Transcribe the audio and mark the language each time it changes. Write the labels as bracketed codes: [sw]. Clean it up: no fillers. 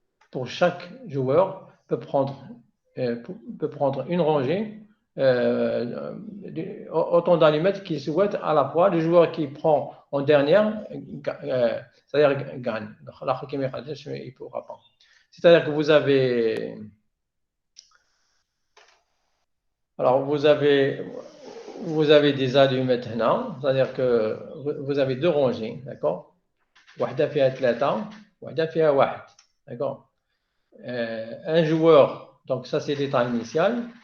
[fr] Pour chaque joueur peut prendre une rangée, autant d'allumettes qu'il souhaite à la fois. Le joueur qui prend en dernière, c'est-à-dire gagne. Il pourra pas. C'est-à-dire que vous avez des allumettes là, c'est-à-dire que vous avez 2 rangées, d'accord? [ar] واحدة فيها 3 واحدة فيها 1, d'accord? [fr] Un joueur, donc ça c'est l'état initial.